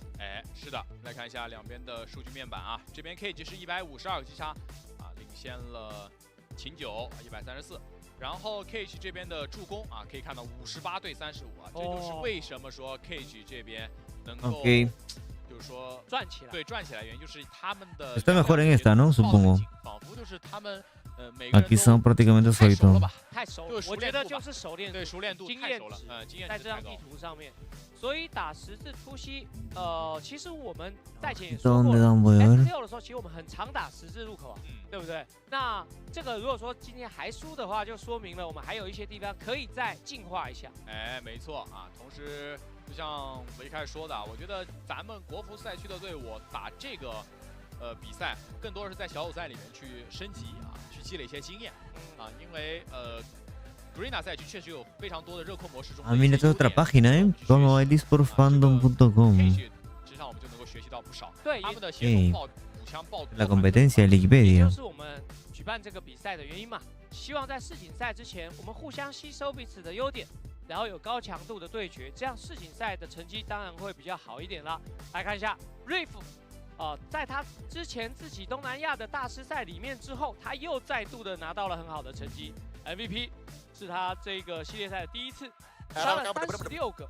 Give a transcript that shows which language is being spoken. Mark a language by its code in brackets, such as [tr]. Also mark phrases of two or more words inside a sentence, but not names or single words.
[zh] 哎，是的，来看一下两边的数据面板啊，这边 Cage 是152个击杀啊，领先了秦九134。然后 Cage 这边的助攻啊，可以看到58对35啊，这就是为什么说 Cage 这边能够就是说转起来，对，转起来原因就是他们的 [es] Está mejor en esta, ¿no? Supongo. [zh] 仿佛就是他们每个人 [es] Aquí son prácticamente [zh] 太熟了 [es] solitos. [zh] 吧，太熟了，就是熟我觉练度吧得就是熟练度，对，熟练度经太熟了，验值，经验在这张地值太高。图上面，所以打十字突袭，其实我们赛前也说过 [es] ¿Dónde [zh] 了 [es] dan voy a ver? [zh] ，S6 的时候，其实我们很常打十字路口啊，对不对？那这个如果说今天还输的话，就说明了我们还有一些地方可以再进化一下。哎，没错啊，同时就像我一开始说的，我觉得咱们国服赛区的队伍打这个比赛，更多的是在小组赛里面去升级啊，去积累一些经验啊，因为GARENA 赛区确实有非常多的热扣模式中。 [es] Ah, mira, esta es otra página, ¿eh? codmobilesportfandom.com. [zh] 实际上我们就能够学习到不少。对，他们的协同补枪爆 [es] La competencia de [zh] 也 [es] Wikipedia. [zh] 就是我们举办这个比赛的原因嘛。希望在世锦赛之前，我们互相吸收彼此的优点，然后有高强度的对决，这样世锦赛的成绩当然会比较好一点啦。来看一下 Riff。在他之前自己东南亚的大师赛里面之后，他又再度的拿到了很好的成绩 ，MVP 是他这个系列赛的第一次，杀了36个。